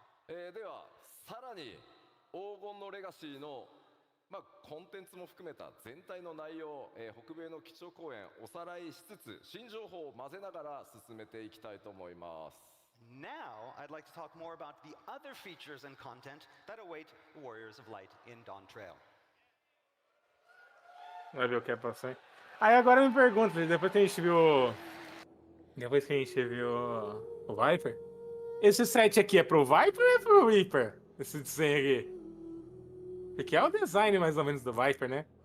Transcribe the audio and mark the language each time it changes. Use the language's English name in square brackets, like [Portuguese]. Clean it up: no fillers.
[Japanese] では、さらに黄金のレガシーのコンテンツも含めた全体の内容、北米の基調講演おさらいしつつ新情報を混ぜながら進めていきたいと思います。 [English] Now, I'd like to talk more about the other features and content that await Warriors of Light in Dawn Trail. [Portuguese] Vai ver o que é pra sair. Aí agora me pergunta, depois que a gente viu. Depois que a gente viu o Viper. Esse set aqui é pro Viper ou é pro Reaper? Esse desenho aqui. Porque é o design mais ou menos do Viper, né?